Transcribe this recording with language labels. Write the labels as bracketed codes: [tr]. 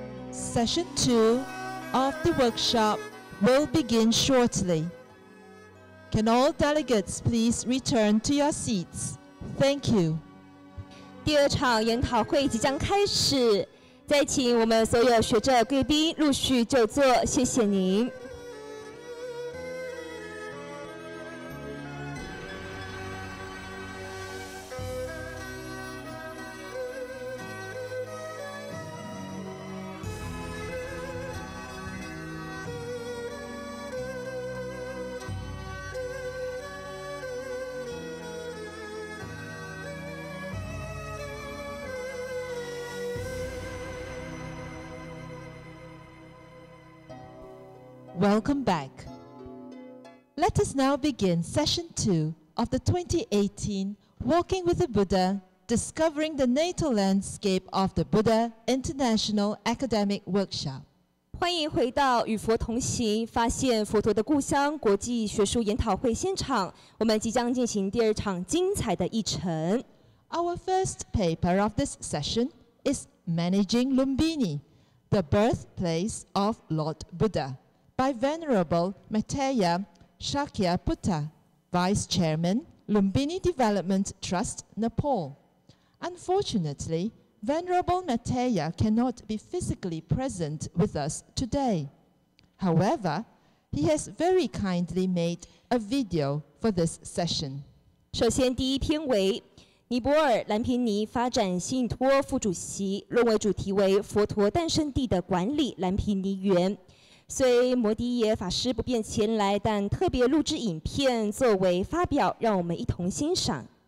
[en] Session 2 of the workshop will begin shortly. Can all delegates please return to your seats? Thank you. [zh] 第二场研讨会即将开始，再请我们所有学者贵宾陆续就座，谢谢您。 [en] Welcome back. Let us now begin session 2 of the 2018 Walking with the Buddha, Discovering the Natal Landscape of the Buddha International Academic Workshop. [zh] 欢迎回到与佛同行，发现佛陀的故乡国际学术研讨会现场。我们即将进行第二场精彩的议程。 [en] Our first paper of this session is Managing Lumbini, the Birthplace of Lord Buddha, by Venerable Maitreya Shakyaputta. Vice Chairman, Lumbini Development Trust, Nepal. Unfortunately, Venerable Mateya cannot be physically present with us today. However, he has very kindly made a video for this session. [zh] 首先，第一篇为尼泊尔兰平尼发展信托副主席，论文主题为“佛陀诞生地的管理兰平尼园”。虽摩迪耶法师不便前来，但特别录制影片作为发表，让我们一同欣赏。